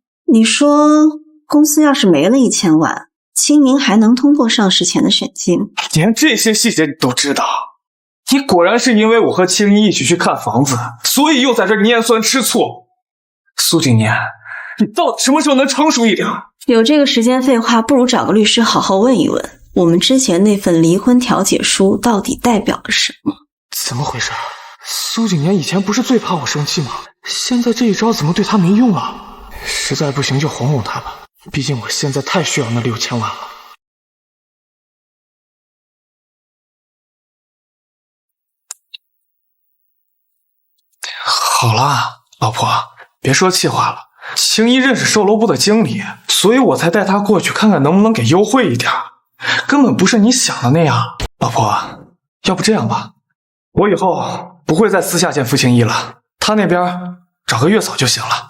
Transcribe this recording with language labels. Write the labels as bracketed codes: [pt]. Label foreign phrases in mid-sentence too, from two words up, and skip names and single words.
[zh] 你說公司要是沒了1000萬，清明還能通過上市前的審計？連這些細節你都知道，你果然是因為我和青衣一起去看房子，所以又在這拈酸吃醋。蘇景年，你到底什麼時候能成熟一點？有這個時間廢話，不如找個律師好好問一問，我們之前那份離婚調解書到底代表了什麼？怎麼回事？蘇景年以前不是最怕我生氣嗎？現在這一招怎麼對他沒用了？實在不行就哄哄他吧，畢竟我現在太需要那6000萬了。好了，老婆，別說氣話了。青衣認識售樓部的經理，所以我才帶他過去看看能不能給優惠一點，根本不是你想的那樣。老婆，要不這樣吧，我以後不會再私下見傅青衣了，他那邊找個月嫂就行了。